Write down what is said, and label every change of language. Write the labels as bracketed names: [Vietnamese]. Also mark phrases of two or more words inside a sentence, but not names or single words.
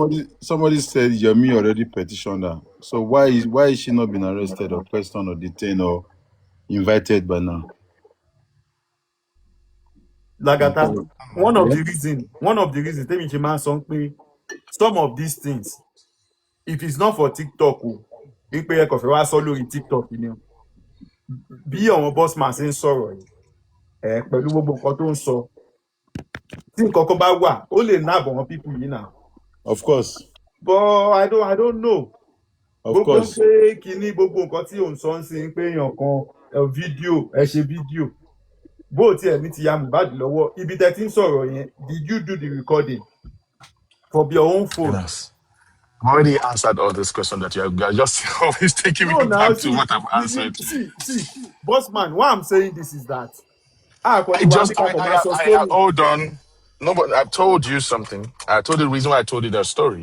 [English] somebody said Yomi already petitioned her. So why is she not been arrested or questioned or detained or invited by now? Lagata, one of Yeah. the reasons, tell me man something, some of these things, if it's not for TikTok, TikTok, you know, [Yoruba] bí àwọn [English] boss man [Yoruba] ṣe ń sọ̀rọ̀ yìí pẹ̀lú gbogbo nǹkan tó ń sọ tí nǹkan kan bá wà ó lè ná àbọ̀ wọn people yìí náà. [English] Of course. But I don't know. Of [Yoruba] Gbogbo [English] course. [Yoruba] pé kinní gbogbo nǹkan tí òun sọ ń sin pé èèyàn kan fídíò ẹ ṣe fídíò bó tiẹ̀ ní ti ya Mohbad lọ́wọ́ ibi tẹ́ ti ń sọ̀rọ̀ yẹn [English] did you do the recording from your own phone? Yes. I've already answered all this question that you are just always taking No, me now back to see, what I've answered. boss man, why I'm saying this is that I story. hold on. No, but I've told you something. I told you the reason why I told you that story.